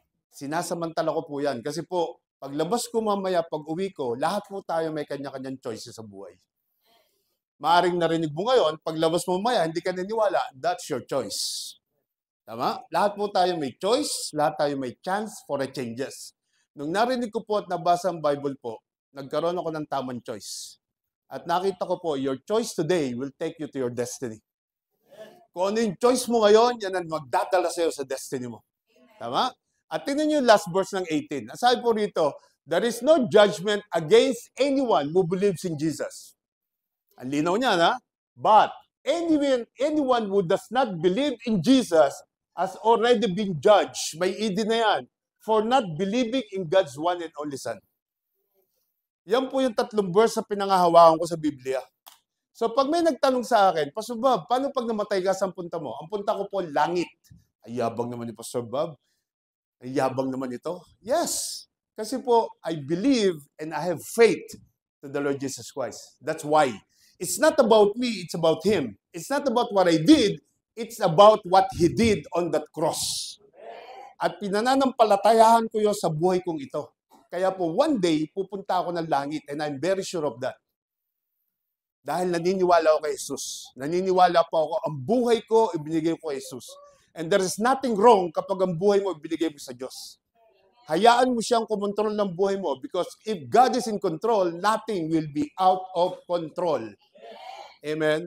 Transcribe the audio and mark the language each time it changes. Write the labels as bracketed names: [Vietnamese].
[Filipino] Sinasamantala ko po yan. Kasi po, paglabas ko mamaya, pag uwi ko, lahat po tayo may kanya-kanyang choices sa buhay. Maaring narinig mo ngayon, paglabas mo mamaya, hindi ka naniwala, [English] that's your choice. [Filipino] Tama? Lahat po tayo may choice, lahat tayo may [English] chance for a changes. [Filipino] Nung narinig ko po at nabasa ang Bible po, nagkaroon ako ng tamang choice. At nakita ko po, [English] your choice today will take you to your destiny. [Filipino] Kung ano yung choice mo ngayon, yan ang magdadala sa'yo sa destiny mo. Tama? At tingnan niyo yung last verse ng 18. Sabi po rito, [English] there is no judgment against anyone who believes in Jesus. [Filipino] Ang linaw niya, na? [English] But anyone who does not believe in Jesus has already been judged. [Filipino] May idin na yan. [English] For not believing in God's one and only Son. [Filipino] Yan po yung 3 verse na pinangahawakan ko sa Biblia. So pag may nagtanong sa akin, Pastor Bob, paano pag namatay ka, saan punta mo? Ang punta ko po, langit. Ay yabang naman ni Pastor Bob. Ay yabang naman ito. Yes. [English] Kasi po, I believe and I have faith to the Lord Jesus Christ. That's why. It's not about me, it's about Him. It's not about what I did, it's about what He did on that cross. [Filipino] At pinananampalatayahan ko yun sa buhay kong ito. Kaya po, one day, pupunta ako ng langit [English] and I'm very sure of that. [Filipino] Dahil naniniwala ako kay Jesus. Naniniwala po ako, ang buhay ko, ibinigay ko kay Jesus. [English] And there is nothing wrong [Filipino] kapag ang buhay mo, ibinigay mo sa Diyos. Hayaan mo siyang kumontrol ng buhay mo [English] because if God is in control, nothing will be out of control. Amen?